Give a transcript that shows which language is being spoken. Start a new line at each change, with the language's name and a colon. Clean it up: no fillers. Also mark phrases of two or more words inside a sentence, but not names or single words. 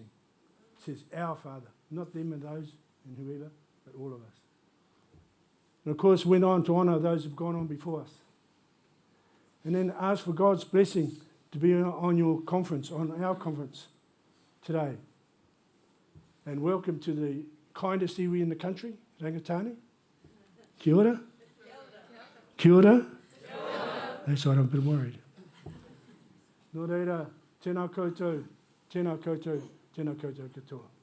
English: It says, our Father, not them and those and whoever, but all of us. And of course, went on to honour those who have gone on before us. And then ask for God's blessing to be on your conference, on our conference today. And welcome to the kindest iwi in the country, Rangatani.
Māori: Kia ora. Kia ora.
English: That's right, I'm a bit worried.
Māori: Nō reira, tēnā koutou, tēnā koutou, tēnā koutou katoa.